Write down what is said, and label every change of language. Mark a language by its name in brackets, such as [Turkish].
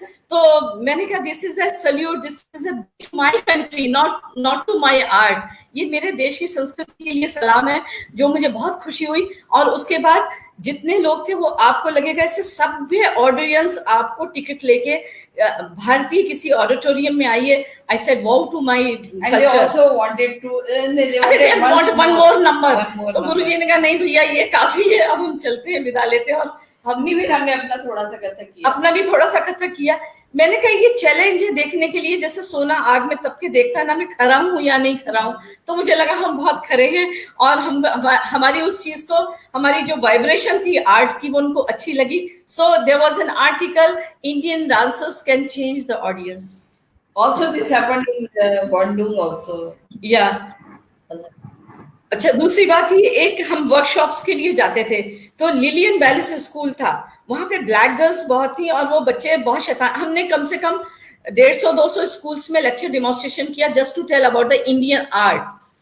[Hindi] तो मैंने कहा [English] This is a salute, this is a my country, not to my art. [Hindi] ये मेरे देश की संस्कृति के लिए सलाम है, जो मुझे बहुत खुशी हुई। और उसके बाद जितने लोग थे वो आपको लगेगा ऐसे सभ्य ऑडियंस आपको टिकट लेके भारतीय किसी ऑडिटोरियम में आइए। [English] I said wow to my culture, they also wanted to they want one more number। [Hindi] तो गुरुजी ने कहा नहीं भैया ये काफी है, अब हम चलते हैं, विदा लेते हैं। और हमने अपना थोड़ा सा कथक किया, अपना भी थोड़ा सा कथक किया। मैंने कहा ये चैलेंज है देखने के लिए, जैसे सोना आग में तप के देखता है ना, मैं खरा हूँ या नहीं खरा हूँ। तो मुझे लगा हम बहुत खरे हैं और हमारी उस चीज को, हमारी जो वाइब्रेशन थी आर्ट की, वो उनको अच्छी लगी। [English] So there was an article, Indian dancers can change the audience. Also this happened in Bandung also। [Hindi] अच्छा, दूसरी बात ये, एक हम वर्कशॉप्स के लिए जाते थे तो लिलियन बैलिस स्कूल था, वहां पे ब्लैक गर्ल्स बहुत थी और वो बच्चे बहुत शैतान। हमने कम से कम 150-200 स्कूल्स में लेक्चर डेमोन्स्ट्रेशन किया [English] Just to tell about the Indian art.